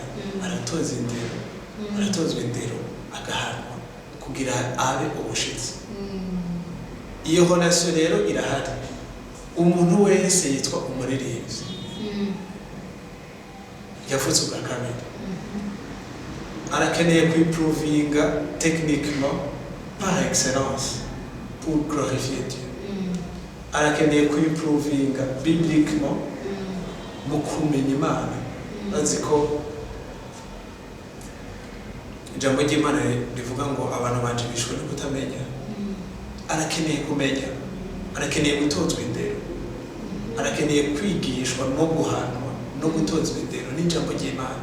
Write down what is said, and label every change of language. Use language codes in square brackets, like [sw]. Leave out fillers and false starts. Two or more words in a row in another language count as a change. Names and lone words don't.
[rn] Aratozwa indero agahanwa kugira abe ubushitsi. Iyo honation rero irahari. Umuntu wese yitwa umuririmbyi yavutse ubwa kabiri, arakeneye kwiprovinga [fr] techniquement par excellence pour glorifier Dieu. [rn] Arakeneye kwiprovinga bibliquement mu kumenya Imana. Bazi ko ijambo ry'Imana rivuga ngo abantu banje bishwe no kutamenya. Arakeneye kumenya, arakeneye gutozwa indero, arakeneye kwigishwa no guhanwa no gutozwa indero n'ijambo ry'Imana.